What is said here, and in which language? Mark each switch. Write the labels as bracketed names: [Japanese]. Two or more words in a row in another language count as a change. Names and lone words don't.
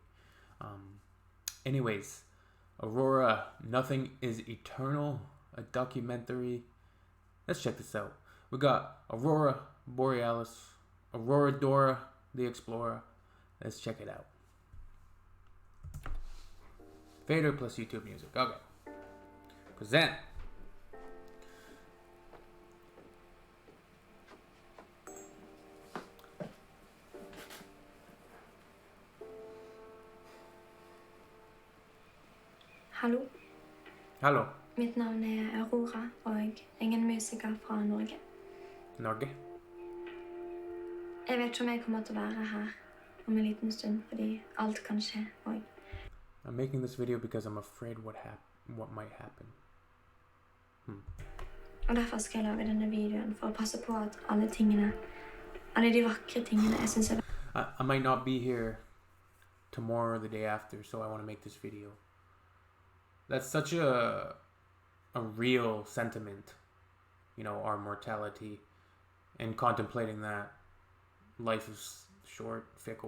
[English] Anyways, Aurora, Nothing is Eternal, a documentary. Let's check this out. We got Aurora Borealis, Aurora Dora the Explorer. Let's check it out. Fader plus YouTube music. Okay. Present. Hallo. Hallo. [Norwegian] Mitt navn Aurora, og jeg en musiker fra Norge. Norge? Jeg vet ikke om jeg kommer til å være her om en liten stund, fordi alt kan skje, og [English] I'm making this video because I'm afraid what might happen. [Norwegian] Og derfor skal jeg lage denne videoen for å passe på at alle de vakre tingene jeg synes [English] I might not be here tomorrow or the day after, so I want to make this video. That's such a real sentiment, our mortality, and contemplating that life is short, fickle.